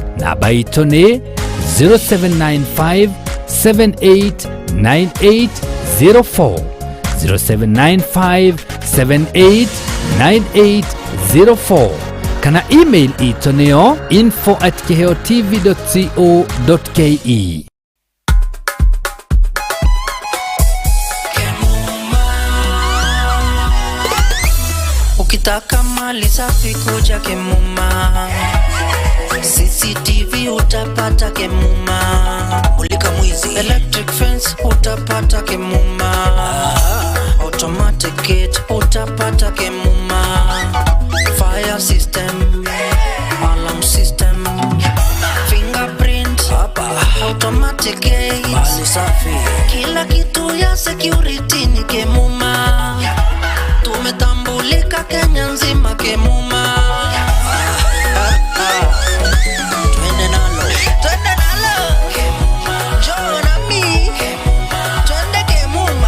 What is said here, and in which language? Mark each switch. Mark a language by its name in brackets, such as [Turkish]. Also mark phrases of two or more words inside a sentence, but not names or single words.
[Kikuyu] Namba itũ nĩ 0795 789804 0795 789804 kana email itũ nĩyo info@kiheotv.co.ke. [Swahili] Ukitaka mali safi kuja Kemuma, CCTV utapata Kemuma, mulika mwizi [English] electric fence [Swahili] utapata Kemuma, [English] automatic gate [Swahili] utapata Kemuma, [English] fire system, alarm system, fingerprint [Swahili] hapa, [English] automatic gate, [Swahili] mali safi, kila kitu ya security ni Kemuma. Tumetambulika Kenya nzima Kemuma. Twende nalo Kemuma, njoo na mi twende Kemuma.